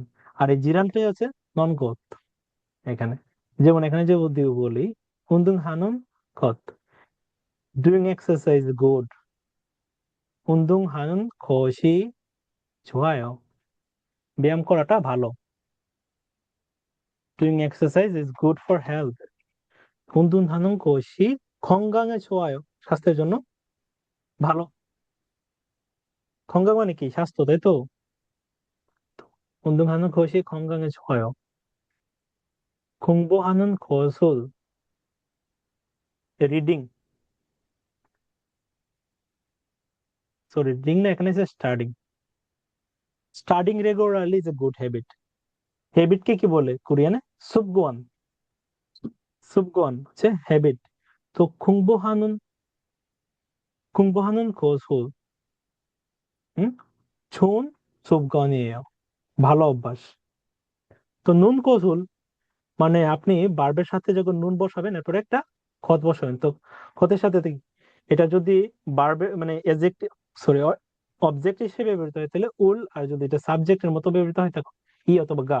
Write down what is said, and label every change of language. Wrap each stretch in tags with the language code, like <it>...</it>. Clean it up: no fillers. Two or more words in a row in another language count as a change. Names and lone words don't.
<bn>আর এই জিরানটাই হচ্ছে</bn> <ko>는 것</ko> <bn>এখানে। যেমন এখানে যে বলি</bn> <ko>운동하는 것,</ko> <en>doing exercise good,</en> <ko>운동하는 것이 좋아요,</ko> <bn>ব্যায়াম করাটা ভালো।</bn> <en>doing exercise is good for health,</en> <ko>운동하는 것이 건강에 좋아요,</ko> <bn>স্বাস্থ্যের জন্য ভালো। 건강 মানে কি? স্বাস্থ্য, তাই তো?</bn> <ko>운동하는 것이 건강에 좋아요. 공부하는 것을,</ko> <en>reading, sorry reading</en> <bn>না, এখানে স্টাডিং।</bn> <en>studying regularly is a good habit.</en> <bn>হ্যাবিট কে কি বলে কোরিয়ানে? সুবগোয়ান। সুবগোয়ান হচ্ছে হ্যাবিট।</bn> <ko>তো 공부하는 것을 좋은 습관이에요,</ko> <bn>ভালো অভ্যাস। তো</bn> <ko>는 것을</ko> <bn>মানে আপনি ভার্বের সাথে যখন নুন বসাবেন, এরপর একটা খত বসাবেন। তো খতের সাথে এটা যদি ভার্বে মানে অ্যাডজেক্টিভ, সরি অবজেক্ট হিসেবে ব্যবহৃত হয় তাহলে উল, আর যদি এটা সাবজেক্টের মতো ব্যবহৃত হয় তখন ই অথবা গা।</bn>